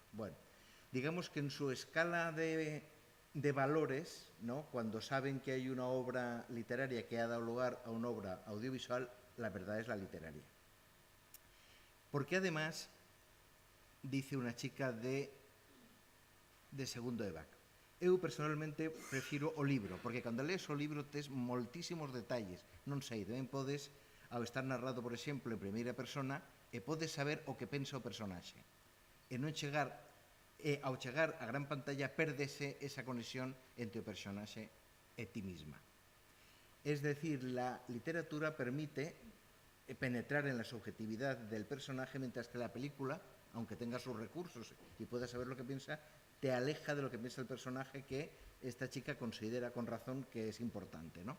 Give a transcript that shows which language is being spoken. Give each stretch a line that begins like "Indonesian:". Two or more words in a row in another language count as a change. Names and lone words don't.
Spanish: Bueno, digamos que en su escala de valores, ¿no? Cuando saben que hay una obra literaria que ha dado lugar a una obra audiovisual, la verdad es la literaria. Porque además, dice una chica de segundo de BAC:
Galician: eu personalmente prefiro o libro, porque cando lees o libro tes moltísimos detalles, non sei, tamén podes, ao estar narrado, por exemplo, en primeira persona, e podes saber o que pensa o personaxe. E non chegar ao chegar á gran pantalla pérdese esa conexión entre o personaxe e ti misma.
Spanish: Es decir, la literatura permite penetrar en la subjetividad del personaje, mientras que la película, aunque tenga sus recursos y puedas saber lo que piensa, te aleja de lo que piensa el personaje, que esta chica considera con razón que es importante, ¿no?